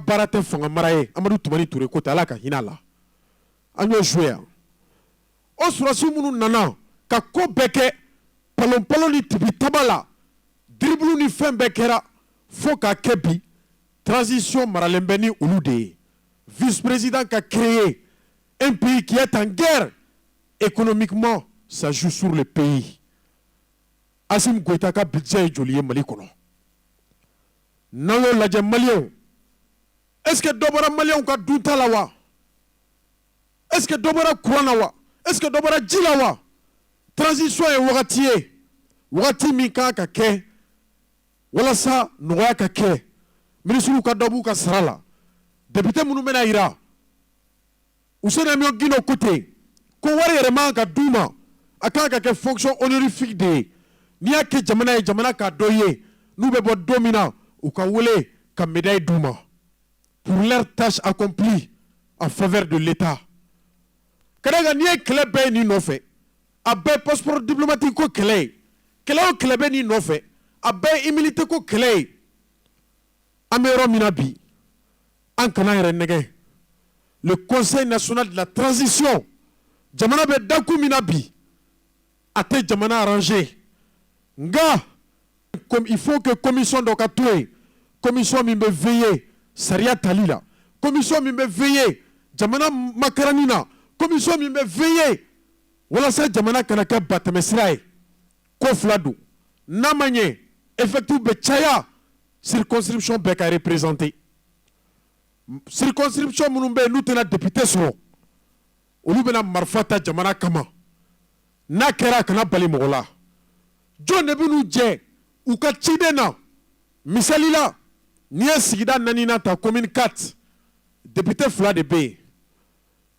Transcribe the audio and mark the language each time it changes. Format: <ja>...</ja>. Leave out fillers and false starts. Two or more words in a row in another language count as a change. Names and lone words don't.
<bm>baara tɛ fanga mara ye Amadu Tumani Ture ko tɛ Ala ka hinɛ a la an y'o joué yan o surasi minnu nana ka ko bɛɛ kɛ palon-palon ni tibi taba la dribble ni fɛn bɛɛ kɛra fo k'a kɛ bi transition maralen bɛ ni olu de ye vice-président ka</bm> <fr>créer un pays qui est en guerre économiquement ça joue sur le pays.</fr> <bm>Assimi Goïta ka budget ye joli ye Mali kɔnɔ n'an y'o lajɛ maliyɛnw</bm> <fr>est-ce que</fr> <bm>dɔ bɔra maliyɛnw ka dunta la wa</bm> <fr>est-ce que</fr> <bm>dɔ bɔra courant na wa</bm> <fr>est-ce que</fr> <bm>dɔ bɔra ji la wa transition ye wagati ye wagati min kan ka kɛ walasa nɔgɔya ka kɛ ministres ka dɔ b'u ka sara la député minnu bɛna yira Ousseini Amion Guino ko ten ko wari yɛrɛ man ka d'u ma a kan ka kɛ</bm> <fr>fonction honorifique</fr> <bm>de ye n'i y'a kɛ jamana ye jamana k'a dɔ ye n'u bɛ bɔ don min na u ka wele ka médaille d'u ma</bm> <fr>pour leur tâche accomplie en faveur de l'État.</fr> <bm>Ka d'a kan n'i ye kɛlɛ bɛɛ ye nin nɔfɛ a bɛɛ</bm> <fr>passeport diplomatique</fr> <bm>ko kɛlɛ ye kɛlɛ o kɛlɛ bɛ nin nɔfɛ a bɛɛ ye immunité ko kɛlɛ ye an bɛ yɔrɔ min na bi an kana yɛrɛ nɛgɛ</bm> <fr>le conseil national de la transition</fr> <bm>jamana bɛ dakun min na bi a tɛ jamana arranger nga</bm> <fr>comme il faut que</fr> <bm>commission dɔ ka to yen commission min bɛ veiller sariya tali la commission min bɛ veiller jamana makarani na commission min bɛ veiller walasa jamana kana kɛ batɛmɛsira ye ko fila don n'a ma ɲɛ effectif bɛ caya circonscription bɛɛ ka représenter circonscription minnu bɛ yen n'u tɛna député sɔrɔ olu bɛna marifa ta jamana kama n'a kɛra a kana bali mɔgɔ la jɔn de bɛ n'u jɛ u ka ciden na misali la n'i ye sigida 4 ta commune 4 député fila de bɛ yen i</bm>